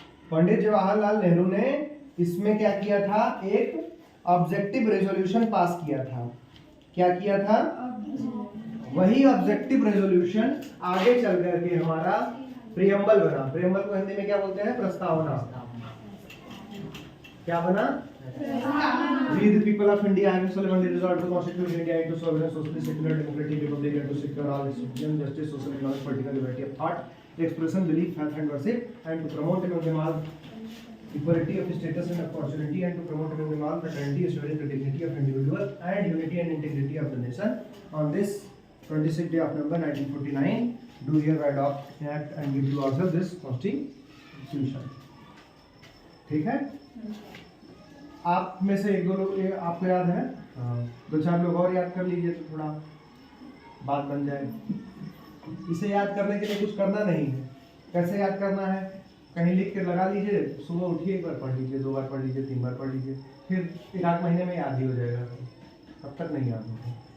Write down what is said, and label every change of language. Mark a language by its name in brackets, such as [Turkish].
[Hindi] पंडित जवाहरलाल नेहरू ने इसमें क्या किया था? एक ऑब्जेक्टिव रेजोल्यूशन पास किया था। क्या किया था? वही ऑब्जेक्टिव रेजोल्यूशन आगे चल करके हमारा प्रियम्बल बना। प्रियम्बल को हिंदी में क्या बोलते हैं? प्रस्तावना। क्या बना? [English] We the people of India have solemnly resolved to constitute India into sovereign, socialist, secular, democratic republic and to secure all its citizens justice, social, economic, political liberty of thought, expression, belief, faith and worship, and to promote among them all equality of status and opportunity, and to promote among them all fraternity, assuring the dignity of individual and unity and integrity of the nation. On this 26th day of November 1949, do hereby adopt, enact and give to ourselves this constitution. [Hindi] ठीक है? आप में से एक दो लोग आपको याद है? दो चार लोग और याद कर लीजिए तो थोड़ा बात बन जाए। इसे याद करने के लिए कुछ करना नहीं है। कैसे याद करना है? कहीं लिख के लगा लीजिए, सुबह उठिए, एक बार पढ़ लीजिए, 2 बार पढ़ लीजिए, 3 बार पढ़ लीजिए, फिर 1-8 महीने में याद ही हो जाएगा। तब तक नहीं याद होगा।